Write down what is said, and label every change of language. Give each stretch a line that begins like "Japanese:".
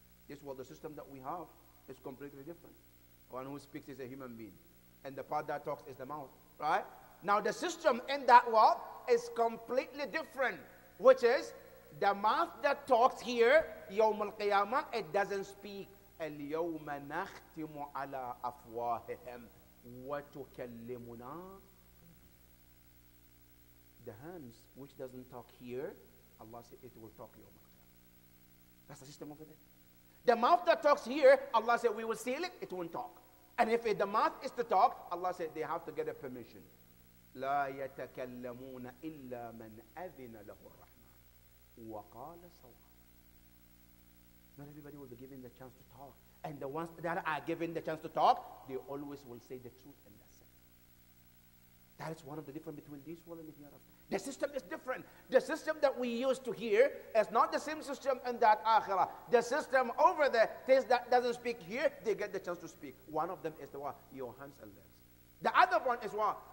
English: This world, the system that we have, is completely different. One who speaks is a human being, and the part that talks is the mouth, right? Now the system in that world is completely different, which is the mouth that talks here,
Arabic: يوم القيامة,
English: it doesn't speak.
Arabic: اليوم نختم على أفواههم وتكلمنا.
English: The hands which doesn't talk here, Allah said it will talk
Arabic: يوم القيامة.
English: That's the system over there. The mouth that talks here, Allah said we will seal it, it won't talk. And if the mouth is to talk, Allah said they have to get a permission.
Arabic: لا يتكلمون إلا من أذن له الرحمن وقال صواب.
English: Not everybody will be given the chance to talk. And the ones that are given the chance to talk, they always will say the truth, and that's it. That is one of the difference between this world and the hereafter. The system is different. The system that we used to hear is not the same system in that akhirah. The system over there, things that doesn't speak here, they get the chance to speak. One of them is the what? Your hands and legs. The other one is what?